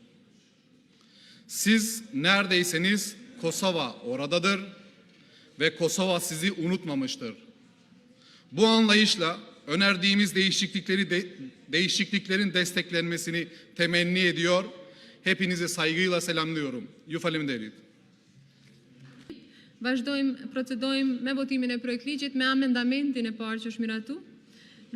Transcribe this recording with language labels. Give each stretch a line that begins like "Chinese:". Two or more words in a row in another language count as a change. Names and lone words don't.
Turkish: Siz neredeyseniz Kosova oradadır ve Kosova sizi unutmamıştır. Bu anlayışla önerdiğimiz değişikliklerin desteklenmesini temenni ediyor. Hepinizi saygıyla selamlıyorum.
Albanian: Ju faleminderit. Vazhdojmë, procedojmë me votimin e projektligjit me amendamentin e parë që është miratu.